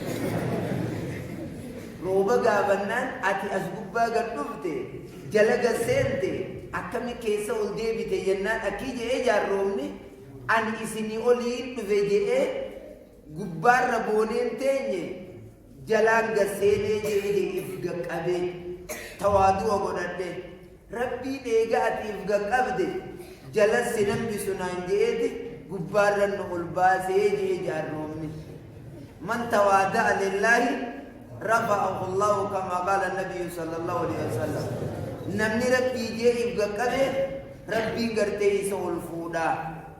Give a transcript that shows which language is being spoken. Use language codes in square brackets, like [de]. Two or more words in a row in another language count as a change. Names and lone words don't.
[om] rooba gaafannaan ati as gubbaa gad dhufte jala gad seente akkami keessa ol deebite jennaan akkii je'ee jaarroomni ani isinii oliin dhufe je'ee gubbaarra booneen teenye jalaan gad seenee je'ee if gaqqabee tawaadu'a godhadhe rabbiin eega ati if gaqqabde jalas si nambisu naan je'eeti gubbaarra nu ol baasee je'ee jaarroomni man [ar] تواضع لله رفعه الله كما قال النبي صلى الله عليه وسلم [om] namni rabbii jee if gaqqabe rabbiin gartee isa ol fuudhaa